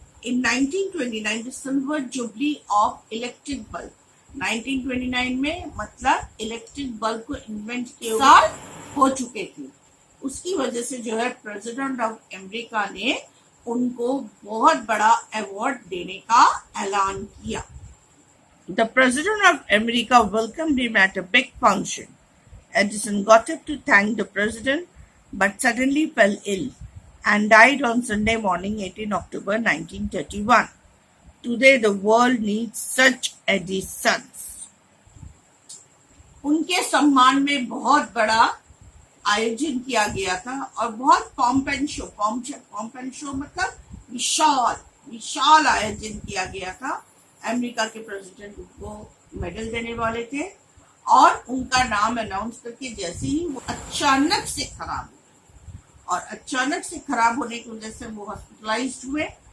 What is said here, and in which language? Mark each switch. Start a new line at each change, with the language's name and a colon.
English: In 1929, the silver jubilee of electric bulb.
Hindi: 1929 में मतलब electric bulb को इन्वेंट किए साल हो चुके थे. उसकी वजह से जो है
English: president of America
Hindi: ने उनको बहुत बड़ा अवार्ड देने का ऐलान किया.
English: The president of America welcomed him at a big function. Edison got up to thank the president, but suddenly fell ill and died on Sunday morning, 18 October 1931. Today the world needs such Edisons.
Hindi: उनके सम्मान में बहुत बड़ा आयोजन किया गया था और बहुत
English: pomp and show
Hindi: मतलब विशाल आयोजन किया गया था. अमेरिका के प्रेसिडेंट को मेडल देने वाले थे और उनका नाम अनाउंस करके जैसे ही वो अचानक से खराब, और अचानक से खराब होने की वजह से वो हॉस्पिटलाइज्ड हुए.